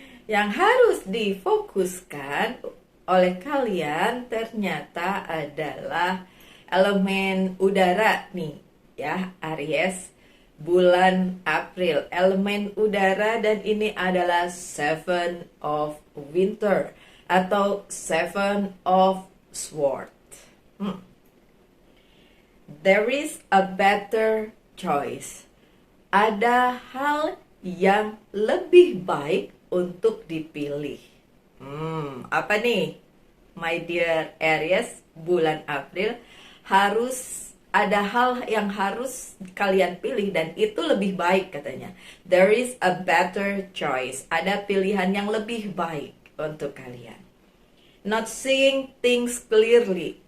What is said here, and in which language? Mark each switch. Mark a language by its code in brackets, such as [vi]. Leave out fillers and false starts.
[id] Yang harus difokuskan oleh kalian ternyata adalah elemen udara nih ya, Aries, bulan April, elemen udara, dan ini adalah Seven of Winter atau Seven of Swords. [en] There is a better choice. [id] Ada hal yang lebih baik untuk dipilih. Apa nih? My dear Aries, bulan April, harus ada hal yang harus kalian pilih dan itu lebih baik katanya. [en] There is a better choice. [id] Ada pilihan yang lebih baik untuk kalian. [en] Not seeing things clearly.